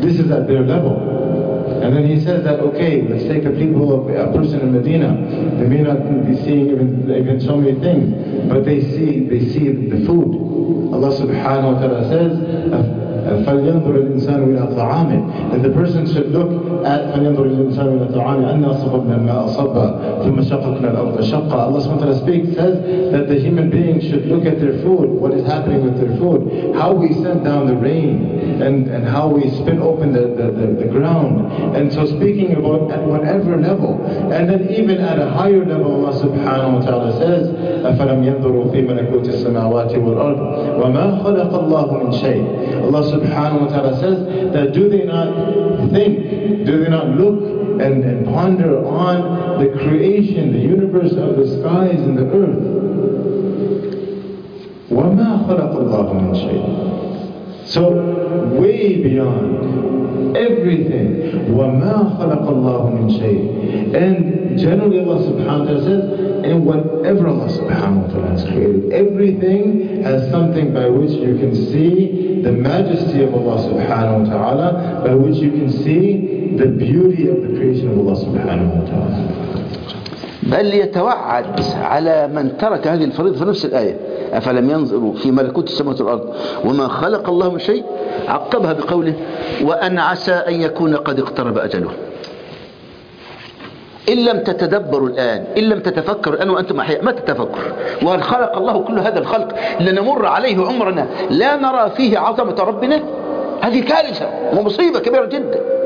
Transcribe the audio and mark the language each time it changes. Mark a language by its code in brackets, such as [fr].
[en] This is at their level. And then he says that, okay, let's take the people of a person in Medina. They may not be seeing even so many things, but they see the food. Allah subhanahu wa ta'ala says, [ar] فَلْيَنْظُرِ الْإِنسَانُ إِلَىٰ طَعَامِهِ. [en] And the person should look at [ar] فَلْيَنْظُرِ الْإِنسَانُ إِلَىٰ طَعَامِهِ أَنَّا أَصَبَبْنَا مَا أَصَبَّ ثُمَّ شَقَقْنَا الْأَرْضَ شَقَّ. [en] Allah SWT says that the human being should look at their food, what is happening with their food, how we send down the rain and how we spin open the ground. And so speaking about at whatever level, and then even at a higher level, Allah subhanahu wa ta'ala says, [ar] أَفَلَمْ يَنْظُرُوا فِي مَلَكُوتِ السَّمَاوَاتِ وَالْأَرْضِ وَمَا خَلَقَ اللَّهُ مِنْ شَيْءٍ. [en] Allah subhanahu wa ta'ala says that do they not think, do they not look and ponder on the creation, the universe of the skies and the earth? [ar] وَمَا خَلَقَ اللَّهُ مِنْ شَيْءٍ. [en] So way beyond everything, وَمَا خَلَقَ اللَّهُ مِنْ شَيْءٍ. And generally Allah subhanahu wa ta'ala says, and whatever Allah subhanahu wa ta'ala has created, everything has something by which you can see the majesty of Allah subhanahu wa ta'ala, by which you can see the beauty of the creation of Allah subhanahu wa ta'ala. [ar] بل يتوعد على من ترك هذه الفريضة في نفس الآية، أفلم ينظروا في ملكوت السماوات والأرض وما خلق الله من شيء، عقبها بقوله وأن عسى أن يكون قد اقترب أجله. إن لم تتدبروا الآن، إن لم تتفكروا الآن وأنتم أحياء، ما تتفكر؟ وهل خلق الله كل هذا الخلق لنمر عليه عمرنا لا نرى فيه عظمة ربنا؟ هذه كارثة ومصيبة كبيرة جدا.